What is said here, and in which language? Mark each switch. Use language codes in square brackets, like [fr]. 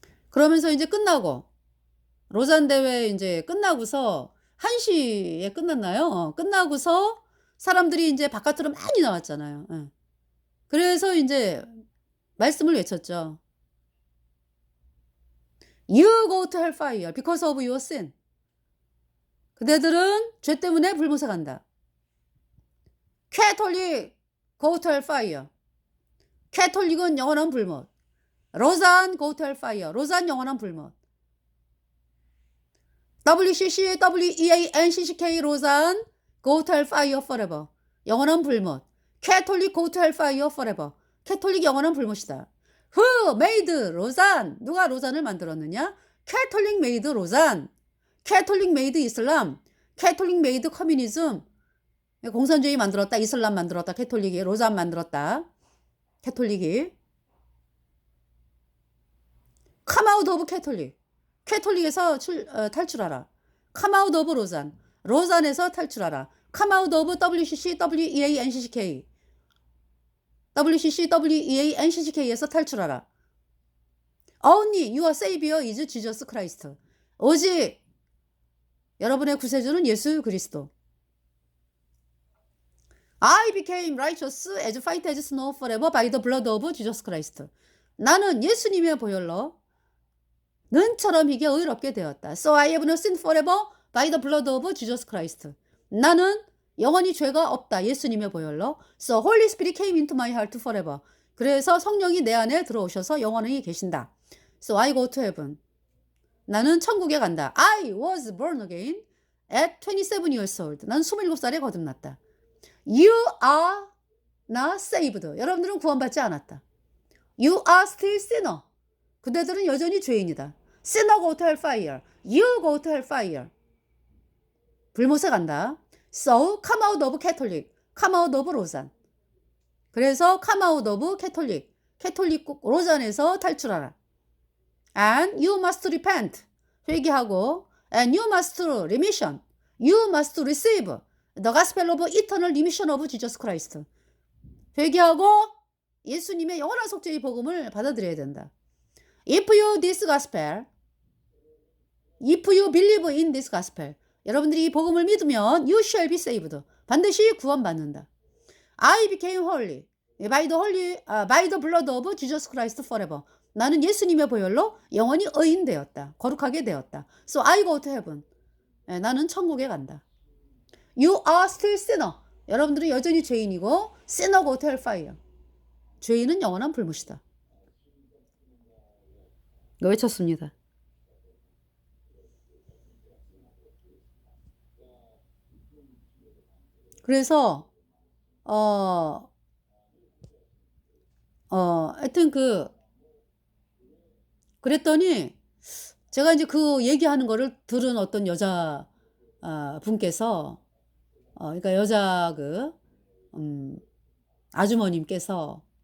[ko] 그러면서 인제 끝나고 로잔 대회 인제 끝나고서 1 시에 끝났나요? 끝나고서 사람들이 인제 바깥으로 많이 나왔잖아요. 예. 그래서 인제 말씀을 외쳤죠. [en] "You go to hellfire because of your sin." [ko] 그대들은 죄 때문에 불못에 간다. [en] "Catholic go to hellfire." [ko] 캐톨릭은 영원한 불못. [en] "로잔 go to hellfire." [ko] 로잔 영원한 불못. [en] "WCC WEANCCK 로잔 go to hellfire forever." [ko] 영원한 불못. [en] "Catholic go to hellfire forever." [ko] 캐톨릭 영원한 불못이다. [en] "Who made 로잔?" [ko] 누가 로잔을 만들었느냐? [en] "Catholic made 로잔." "Catholic made Islam." "Catholic made communism." [ko] 공산주의 만들었다. 이슬람 만들었다. 캐톨릭이 로잔 만들었다. 캐톨릭이. [en] "Come out of Catholic." [ko] 캐톨릭에서 탈출하라. [en] "Come out of 로잔." [ko] 로잔에서 탈출하라. [en] "Come out of WCC WEANCCK." [ko] WCC WEANCCK에서 탈출하라. [en] "Only your savior is Jesus Christ." [ko] 오직 여러분의 구세주는 예수 그리스도. [en] "I became righteous as white as snow forever by the blood of Jesus Christ." [ko] 나는 예수님의 보혈로 눈처럼 희게 의롭게 되었다. [en] "So I have no sin forever by the blood of Jesus Christ." [ko] 나는 영원히 죄가 없다. 예수님의 보혈로. [en] "So Holy Spirit came into my heart forever." [ko] 그래서 성령이 내 안에 들어오셔서 영원히 계신다. [en] "So I go to heaven." [ko] 나는 천국에 간다. [en] "I was born again at 27 years old." [ko] 난 27살에 거듭났다. [en] "You are not saved." [ko] 여러분들은 구원받지 않았다. [en] "You are still sinner." [ko] 그대들은 여전히 죄인이다. [en] "Sinner go to hellfire." "You go to hellfire." [ko] 불못에 간다. [en] "So come out of Catholic." "Come out of 로잔." 그래서 come out of Catholic. [ko] 캐톨릭 로잔에서 탈출하라. [en] "And you must repent." [ko] 회개하고. [en] "And you must remission." "You must receive the gospel of eternal remission of Jesus Christ." [ko] 회개하고 예수님의 영원한 속죄의 복음을 받아들여야 된다. [en] If you this gospel, if you believe in this gospel, [ko] 여러분들이 이 복음을 믿으면 [en] you shall be saved. [ko] 반드시 구원받는다. [en] "I became holy by the blood of Jesus Christ forever." [ko] 나는 예수님의 보혈로 영원히 의인되었다. 거룩하게 되었다. [en] "So I go to heaven." [ko] 나는 천국에 간다. [en] "You are still sinner." [ko] 여러분들은 여전히 죄인이고 [en] sinner go to hellfire. [ko] 죄인은 영원한 불못이다. 외쳤습니다. 그래서 하여튼 그랬더니 제가 이제 그 얘기하는 거를 들은 어떤 여자 분께서 그러니까 여자 아주머님께서